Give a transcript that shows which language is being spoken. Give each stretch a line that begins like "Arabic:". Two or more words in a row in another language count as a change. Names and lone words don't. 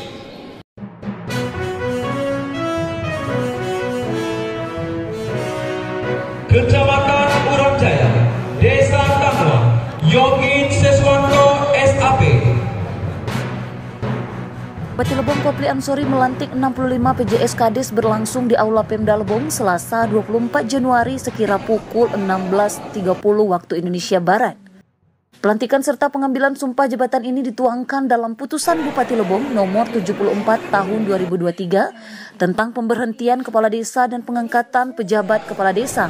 Indonesian: Kecamatan Urang Jaya, Desa Tanua, Yogi Seswanto SAP. Bupati Lebong Kopli Ansori melantik 65 PJS Kades berlangsung di Aula Pemda Lebong Selasa 24 Januari sekira pukul 16.30 waktu Indonesia Barat. Pelantikan serta pengambilan sumpah jabatan ini dituangkan dalam putusan Bupati Lebong nomor 74 tahun 2023 tentang pemberhentian kepala desa dan pengangkatan pejabat kepala desa.